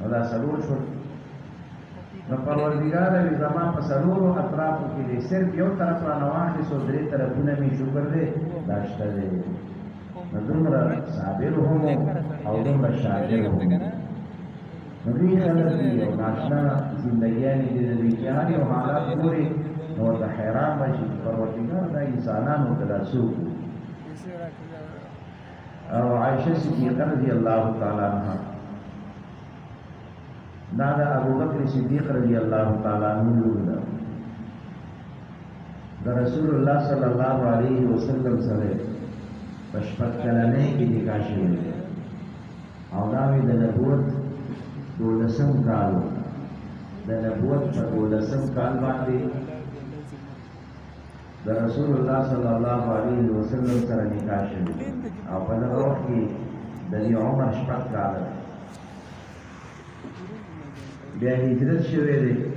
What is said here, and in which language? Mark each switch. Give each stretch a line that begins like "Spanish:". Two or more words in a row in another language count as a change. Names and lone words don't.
Pashto: دا څلور شول نو پروردګاره وي زما په څلورو اطرافو کې دی صرف یو طرف رانه واخیستو درې طرفونه مې شکر دی دا شته دی نو دومره صابر هم او دومره شاکر هم نو دوی خلک دي او ناشنا زندګیانې دي د دوی چې هر یو حالات ګوري نو ورته حیران به شي چې پروردګار دا انسانانو ته دا څوک او عائشہ صدیقہ
Arabic: رضی اللہ تعالی عنہ
Pashto: دا ابو بکر صدیق
Arabic: رضی اللہ تعالی عنہ
Pashto: دا رسول اللہ
Arabic: صلی اللہ علیہ وسلم
Pashto: سره پشپت کلنه کې نکاح شوی دی او دا وی د نبوت 12 کال د نبوت په 12 کال باندې د رسول الله
Arabic: صلی الله علیه وسلم
Pashto: سره نکاح شوی او په دغه وخت کې د دې عمر شپږ کاله بیا هجرت شوی دی